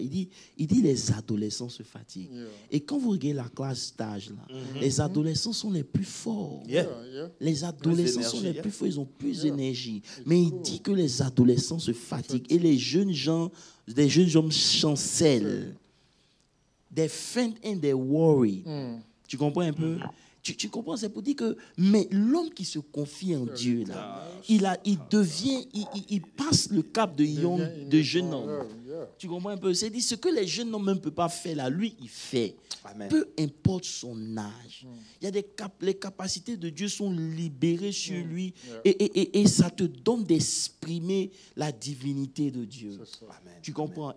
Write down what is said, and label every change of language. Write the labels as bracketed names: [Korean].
[French] Il dit les adolescents se fatiguent. Yeah. Et quand vous regardez la classe d'âge, là, les adolescents sont les plus forts. Les adolescents sont les plus forts, ils ont plus d'énergie. Mais il dit que les adolescents se fatiguent. Et les jeunes gens chancellent. [English] They faint and they worry. [French] Tu comprends un peu? Tu comprends, c'est pour dire que mais l'homme qui se confie en Dieu là, il passe le cap de jeune homme. Tu comprends un peu? C'est dire ce que les jeunes hommes ne peuvent pas faire là, lui il fait. Amen. Peu importe son âge. Il y a les capacités de Dieu sont libérées sur lui et ça te donne d'exprimer la divinité de Dieu. Amen. Tu comprends?